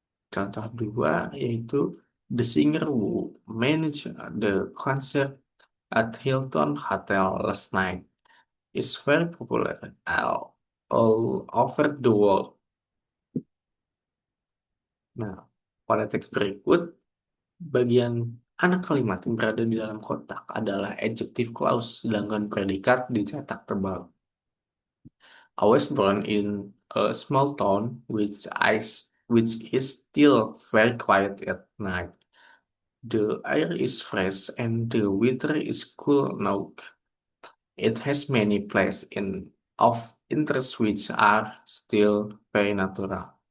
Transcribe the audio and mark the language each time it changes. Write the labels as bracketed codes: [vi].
[id] Contoh dua yaitu [en] the singer who managed the concert at Hilton Hotel last night is very popular all over the world. [id] Nah, pada teks berikut, bagian anak kalimat yang berada di dalam kotak adalah adjective clause, sedangkan predikat dicetak tebal. [en] I was born in a small town which is still very quiet at night. The air is fresh and the weather is cool now. It has many places of interest which are still very natural.